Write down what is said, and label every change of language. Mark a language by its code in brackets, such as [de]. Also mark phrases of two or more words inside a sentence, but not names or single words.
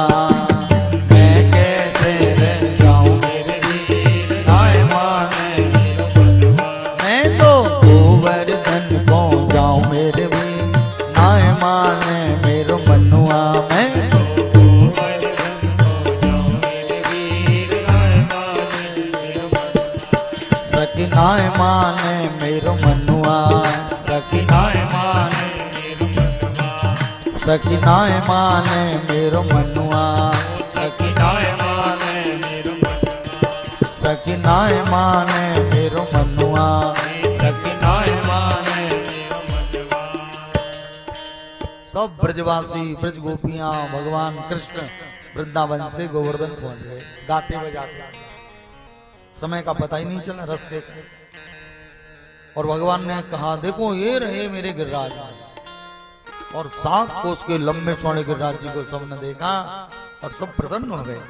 [bra] मैं कैसे रह जाऊं मेरे भी नाय माने मेरो मनुआ। मैं तो गोवर्धन को जाऊं मेरे भी नाय माने मेरो मनुआ। मैं तो गोवर्धन को जाऊं मेरे भी नाय माने मेरो मनुआ। सखी नाय माने मेरो मनुआ, सखी नाय माने सखी नाय माने मेरो मनुआ, सखी नाय माने मेरो मनुआ, सखी नाय माने मेरो मनुआ, सखी नाय माने मेरो मनुआ। [hi] सब ब्रजवासी ब्रज गोपियां भगवान कृष्ण वृंदावन से गोवर्धन पहुंच गए गाते बजाते। समय का पता ही नहीं चला रास्ते से। और भगवान ने कहा देखो ये रहे मेरे गिरिराज। और 7 कोस के लंबे चौड़े गिरिराज जी को सबने देखा और सब प्रसन्न हो गए।